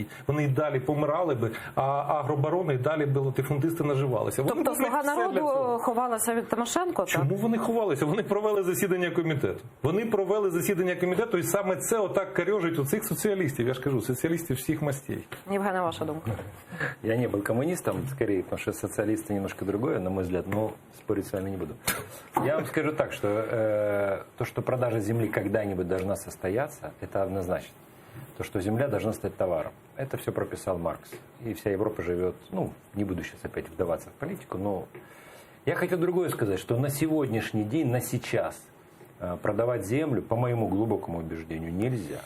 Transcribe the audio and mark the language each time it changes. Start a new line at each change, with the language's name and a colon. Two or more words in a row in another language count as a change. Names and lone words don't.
Ukrainian: Вони і далі помирали би, а агробарони і далі би латифундисти наживалися. Тобто «Слуга народу» ховалася від Тимошенко? Чому вони ховалися? Вони провели засідання комітету. Вони провели засідання комітету, і саме це отак карьожить оцих соціалістів. Я ж кажу, соціалістів всіх мастей. Євгена ваша думка?
Russian: Я не был коммунистом, скорее, потому что социалисты немножко другое, на мой взгляд, но спорить с вами не буду. Я вам скажу так, что то, что продажа земли когда-нибудь должна состояться, это однозначно. То, что земля должна стать товаром. Это все прописал Маркс. И вся Европа живет, не буду сейчас опять вдаваться в политику, но я хотел другое сказать, что на сегодняшний день, на сейчас продавать землю, по моему глубокому убеждению, нельзя.